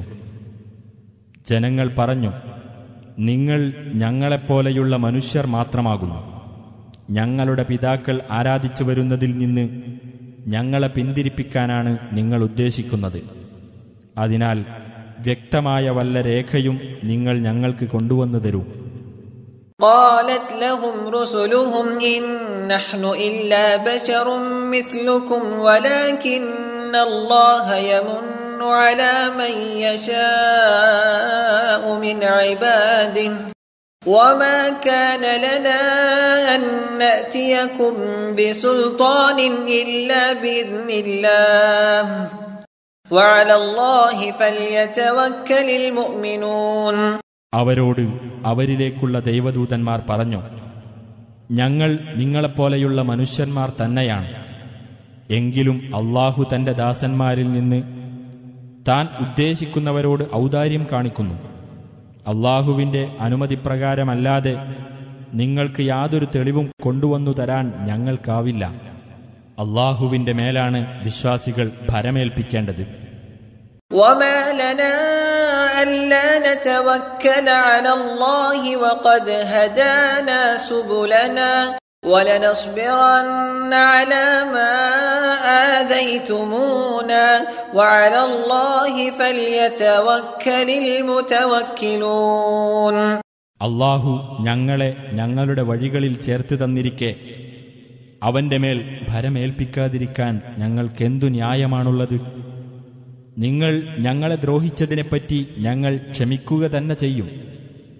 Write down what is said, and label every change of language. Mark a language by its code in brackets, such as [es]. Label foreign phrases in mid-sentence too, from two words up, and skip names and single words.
[ml] ജനങ്ങൾ പറഞ്ഞു, നിങ്ങൾ ഞങ്ങളെപ്പോലെയുള്ള മനുഷ്യർ മാത്രമാകുന്നു. ഞങ്ങളുടെ പിതാക്കൾ ആരാധിച്ചു വരുന്നതിൽ നിന്ന് ഞങ്ങളെ പിന്തിരിപ്പിക്കാനാണ് നിങ്ങൾ ഉദ്ദേശിക്കുന്നത്. അതിനാൽ വ്യക്തമായ വല്ല രേഖയും നിങ്ങൾ ഞങ്ങൾക്ക് കൊണ്ടുവന്നു തരൂ. [ar] قالت لهم رسلهم إن نحن إلا بشر مثلكم ولكن الله يمن على من يشاء من عباده وما كان لنا أن نأتيكم بسلطان إلا بإذن الله وعلى الله فليتوكل المؤمنون. [ml] അവരോട് അവരിലേക്കുള്ള ദൈവദൂതന്മാർ പറഞ്ഞു, ഞങ്ങൾ നിങ്ങളെപ്പോലെയുള്ള മനുഷ്യന്മാർ തന്നെയാണ്. എങ്കിലും അല്ലാഹു തന്റെ ദാസന്മാരിൽ നിന്ന് താൻ ഉദ്ദേശിക്കുന്നവരോട് ഔദാര്യം കാണിക്കുന്നു. അല്ലാഹുവിന്റെ അനുമതിപ്രകാരമല്ലാതെ നിങ്ങൾക്ക് യാതൊരു തെളിവും കൊണ്ടുവന്നു തരാൻ ഞങ്ങൾക്കാവില്ല. അല്ലാഹുവിന്റെ മേലാണ് വിശ്വാസികൾ ഭരമേൽപ്പിക്കേണ്ടത്. [ar] وما لنا ألا نتوكل على الله وقد هدانا سبلنا ولنصبرن على ما آذيتمونا وعلى الله فليتوكل المتوكلون. [ml] അല്ലാഹു ഞങ്ങളെ ഞങ്ങളുടെ വഴികളിൽ ചേർത്ത് തന്നിരിക്കെ അവന്റെ മേൽ ഭരമേൽപ്പിക്കാതിരിക്കാൻ ഞങ്ങൾക്കെന്തു ന്യായമാണുള്ളത്? നിങ്ങൾ ഞങ്ങളെ ദ്രോഹിച്ചതിനെപ്പറ്റി ഞങ്ങൾ ക്ഷമിക്കുക തന്നെ ചെയ്യും.